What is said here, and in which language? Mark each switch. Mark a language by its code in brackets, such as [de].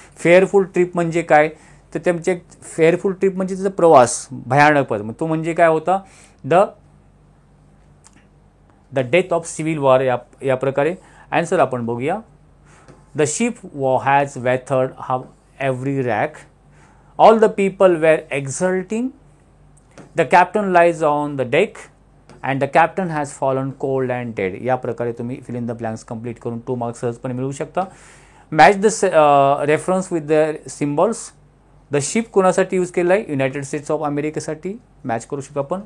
[mr] फेअरफुल trip म्हणजे काय, तर त्यांचे फेअरफुल ट्रिप म्हणजे त्याचा प्रवास भयानक पद, मग तो म्हणजे काय होता, [en] The death of civil war. [mr] या प्रकारे आन्सर आपण बघूया. [en] The ship has weathered every rack. All the people were exulting. The captain lies on the deck and the captain has fallen cold and dead. [mr] या प्रकारे तुम्ही fill in the blanks complete करून 2 marks सहजपणे मिळवू शकता. [en] Match the reference with the symbols. [mr] The ship कोणासाठी use केलं आहे, युनायटेड स्टेट्स ऑफ अमेरिकेसाठी मॅच करू शकतो आपण.